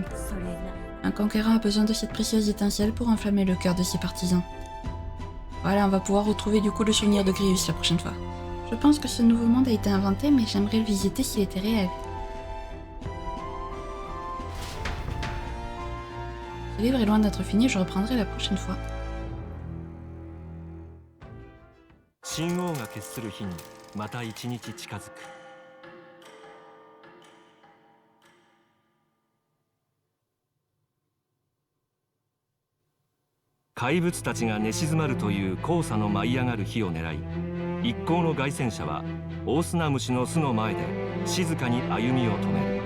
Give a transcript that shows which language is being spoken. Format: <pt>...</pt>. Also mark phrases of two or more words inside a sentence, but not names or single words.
<fr>Un conquérant a besoin de cette précieuse étincelle pour enflammer le cœur de ses partisans. Voilà, on va pouvoir retrouver du coup le souvenir de Grius la prochaine fois. Je pense que ce nouveau monde a été inventé, mais j'aimerais le visiter s'il était réel. Ce livre est loin d'être fini, je reprendrai la prochaine fois.</fr> <ja>神王が決する日にまた一日近づく。怪物たちが寝静まるという黄砂の舞い上がる日を狙い、一行の凱旋者はオオスナムシの巣の前で静かに歩みを止める。</ja>